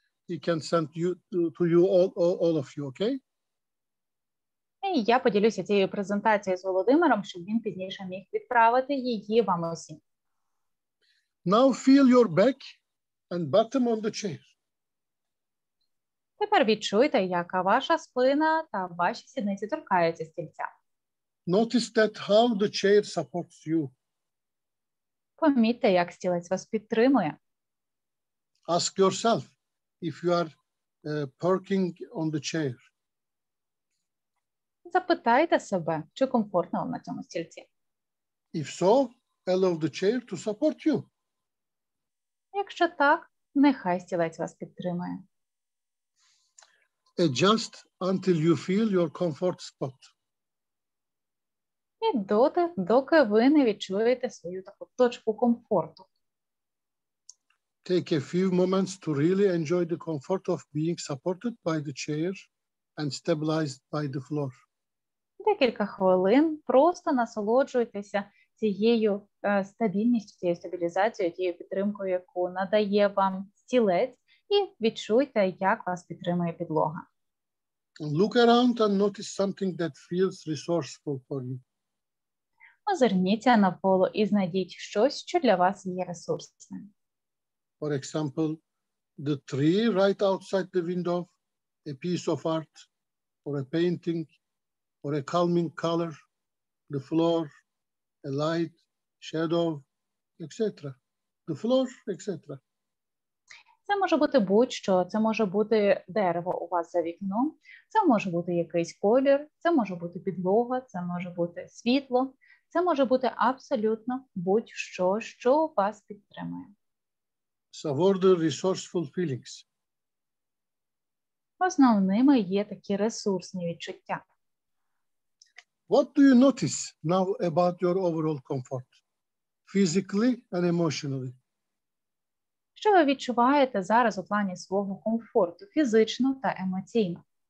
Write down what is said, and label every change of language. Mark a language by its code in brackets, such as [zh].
[en] He can send to you all of you, okay? [uk] І я поділюся цією презентацією з Володимиром, щоб він пізніше міг відправити її вам усім. [en] Now feel your back and bottom on the chair. [uk] Тепер відчуйте, яка ваша спина та ваші сідниці торкаються стільця. [en] Notice that how the chair supports you. [uk] Помітьте, як стілець вас підтримує. [en] Ask yourself if you are perking on the chair. [uk] Запитайте себе, чи комфортно вам на цьому стільці. [en] If so, allow the chair to support you. [uk] Якщо так, нехай стілець вас підтримує. [en] Adjust until you feel your comfort spot. [uk] І доти, доки ви не відчуєте свою таку точку комфорту. [en] Take a few moments to really enjoy the comfort of being supported by the chair and stabilized by the floor. [uk] Декілька хвилин просто насолоджуйтеся цією стабільністю, цією стабілізацією, тією підтримкою, яку надає вам стілець, і відчуйте, як вас підтримує підлога. [en] Look around and notice something that feels resourceful for you. [uk] Озирніться навколо і знайдіть щось, що для вас є ресурсним. [en] For example, the tree right outside the window, a piece of art, or a painting, or a calming color, the floor, a light, shadow, etc. The floor, etc. [uk] Це може бути будь-що, це може бути дерево у вас за вікном, це може бути якийсь колір, це може бути підлога, це може бути світло, це може бути абсолютно будь-що, що вас підтримує. [en] Savor the resourceful feelings. [uk] Основними є такі ресурсні відчуття. [en] What do you notice now about your overall comfort, physically and emotionally? [uk] Що ви відчуваєте зараз у плані свого комфорту, фізично та емоційно?